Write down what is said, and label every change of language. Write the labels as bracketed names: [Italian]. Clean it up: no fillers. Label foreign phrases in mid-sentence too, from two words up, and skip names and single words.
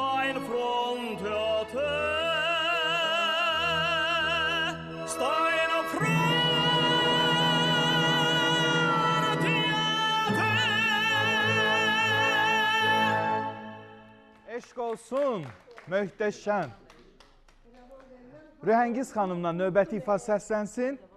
[Italian] in fronte a te, sta in fronte a te. [Azerbaijani] Eşq olsun, möhtəşəm. Rühəngiz xanımla növbəti ifa səslənsin.